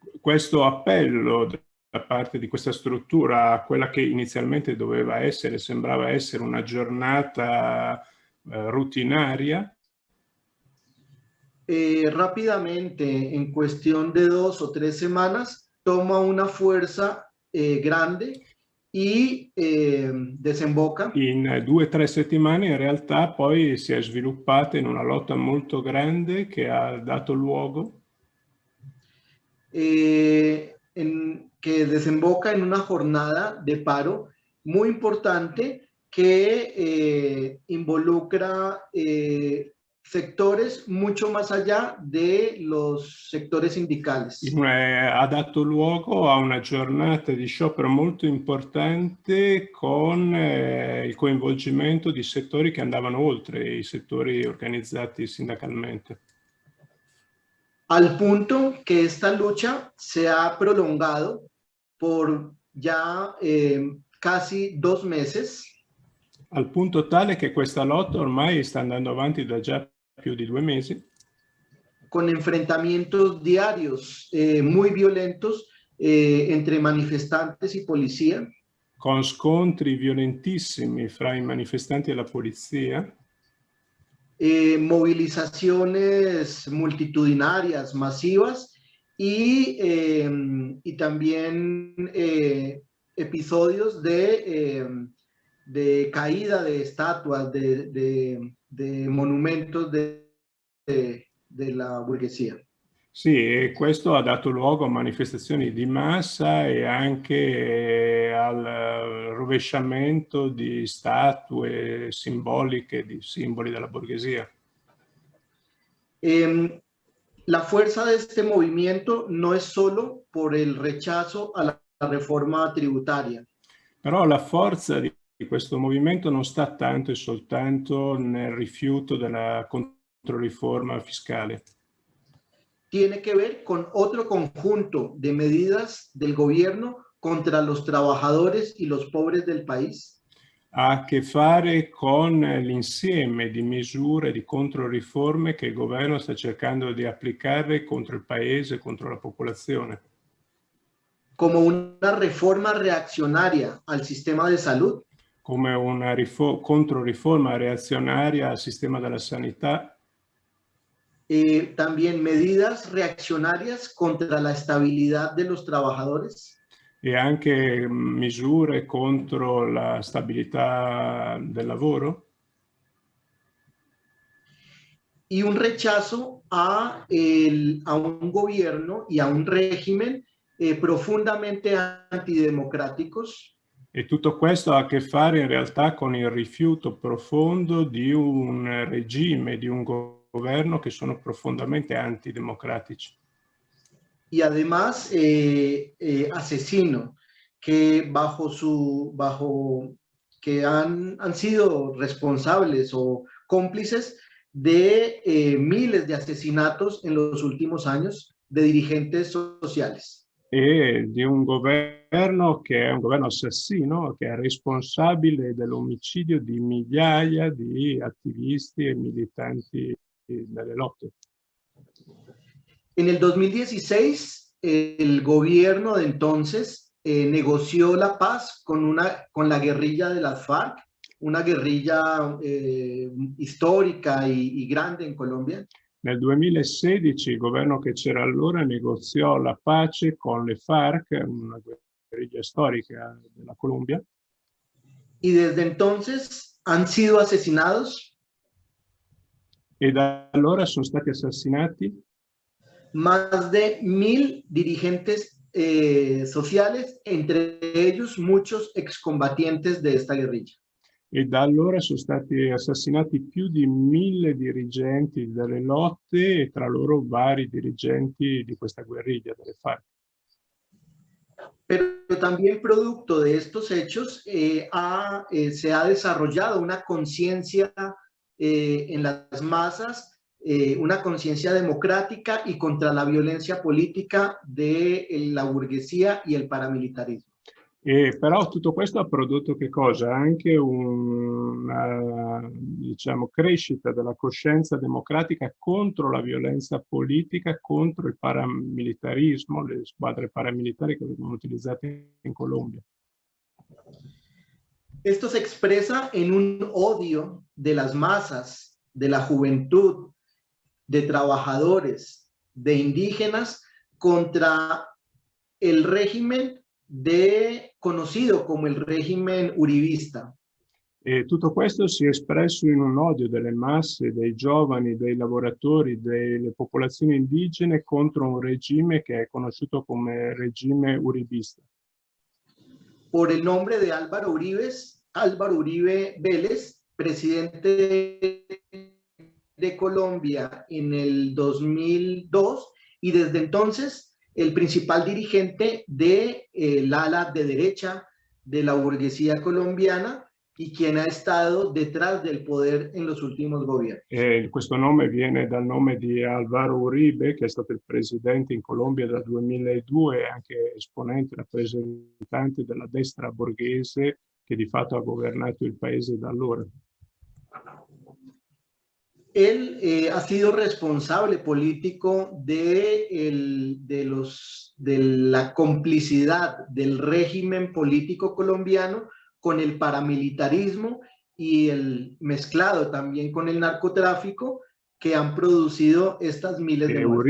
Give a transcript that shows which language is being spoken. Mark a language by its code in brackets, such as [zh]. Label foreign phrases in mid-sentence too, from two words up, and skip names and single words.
[it] Questo appello da parte di questa struttura a quella che inizialmente doveva essere, sembrava essere una giornata rutinaria, [es] rápidamente, en cuestión de 2 o 3 semanas, toma una fuerza grande e desemboca. [it] In 2 o 3 settimane in realtà poi si è sviluppata in una lotta molto grande che ha dato luogo [es] que desemboca en una jornada de paro muy importante que involucra sectores mucho más allá de los sectores sindicales. [it] Ha dato luogo a una giornata di sciopero molto importante con il coinvolgimento di settori che andavano oltre i settori organizzati sindacalmente. [es] Al punto que esta lucha se ha prolongado por ya casi 2 meses. [it] Al punto tale che questa lotta ormai sta andando avanti da già più di 2 mesi. [es] Con enfrentamientos diarios muy violentos entre manifestantes y policía. [it] Con scontri violentissimi fra i manifestanti e la polizia. [es] Movilizaciones multitudinarias, masivas, y también episodios de caída de estatuas, de monumentos de la burguesía. [it] Sì, e questo ha dato luogo a manifestazioni di massa e anche al rovesciamento di statue simboliche, di simboli della borghesia. [es] La fuerza de este movimiento no es solo por el rechazo a la reforma tributaria. [it] Però la forza di questo movimento non sta tanto e soltanto nel rifiuto della controriforma fiscale. [es] Tiene que ver con otro conjunto de medidas del gobierno contra los trabajadores y los pobres del país. [it] Ha a che fare con l'insieme di misure, di controriforme che il governo sta cercando di applicare contro il paese e contro la popolazione. [es] Como una reforma reaccionaria al sistema de salud. [it] Come una controriforma reazionaria al sistema della sanità. [es] También medidas reaccionarias contra la estabilidad de los trabajadores. [it] E anche misure contro la stabilità del lavoro. [es] Y un rechazo a un gobierno y a un régimen profundamente antidemocráticos. [it] E tutto questo ha a che fare in realtà con il rifiuto profondo di un regime, di un governo che sono profondamente antidemocratici. [es] Y además asesino, que que han sido responsables o cómplices de miles de asesinatos en los últimos años de dirigentes sociales. [it] E di un governo che è un governo assassino, che è responsabile dell'omicidio di migliaia di attivisti e militanti delle lotte. [es] En el 2016, el gobierno de entonces negoció la paz con la guerrilla de las FARC, una guerrilla histórica y grande en Colombia. [it] Nel 2016 il governo che c'era allora negoziò la pace con le FARC, una guerriglia storica della Colombia. [es] Y desde entonces han sido asesinados. [it] E da allora sono stati assassinati [es] más de 1000 dirigentes sociales, entre ellos muchos excombatientes de esta guerrilla. [it] E da allora sono stati assassinati più di 1000 dirigenti delle lotte e tra loro vari dirigenti di questa guerriglia delle FARC. [es] Pero también producto de estos hechos se ha desarrollado una conciencia en las masas, una conciencia democrática y contra la violencia política de la burguesía y el paramilitarismo. [it] Però tutto questo ha prodotto che cosa? Anche una, diciamo, crescita della coscienza democratica contro la violenza politica, contro il paramilitarismo, le squadre paramilitari che vengono utilizzate in Colombia. [es] Esto se expresa en un odio de las masas, de la juventud, de trabajadores, de indígenas contra el régimen conocido como el régimen uribista. [it] E tutto questo si è espresso in un odio delle masse, dei giovani, dei lavoratori, delle popolazioni indigene contro un regime che è conosciuto come regime uribista. [es] Por el nombre de Álvaro Uribe Vélez, presidente de Colombia en el 2002, y desde entonces el principal dirigente del ala de derecha de la burguesía colombiana y quien ha estado detrás del poder en los últimos gobiernos. [it] Questo nome viene dal nome di Álvaro Uribe, che è stato il presidente in Colombia dal 2002 e anche esponente, rappresentante della destra borghese che di fatto ha governato il paese da allora. [es] Él ha sido responsable político de la complicidad del régimen político colombiano con el paramilitarismo y el mezclado también con el narcotráfico [it] che hanno [es] producido estas miles [it] di morti.